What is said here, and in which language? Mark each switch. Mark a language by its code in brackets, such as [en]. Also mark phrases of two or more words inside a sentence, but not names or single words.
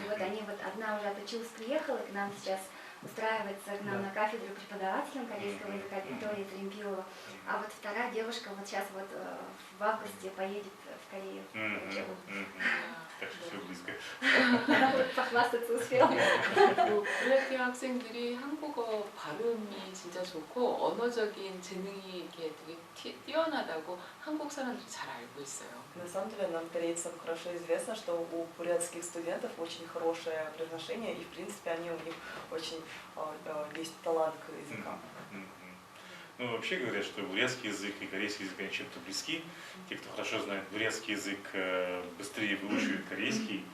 [ru] Вот они, вот одна уже отучилась, приехала к нам сейчас устраивается к нам на кафедру преподавателем корейского языка Виктория Тремпилова. А вот 2-я девушка вот сейчас вот в августе поедет в Корею. Так что все близко. Она вот похвастаться успела. [ko] 브레티 학생들이 한국어 발음이 진짜 좋고 언어적인 재능이 이렇게 되게 뛰어나다고 한국 사람들이 잘 알고 있어요. [ru] На самом деле нам, корейцам, хорошо известно, что у бурятских студентов очень хорошее произношение, и в принципе они у них очень есть талант к языкам. Ну, вообще говорят, что бурятский язык и корейский язык, они чем-то близки. Те, кто хорошо знает бурятский язык, быстрее выучивают корейский.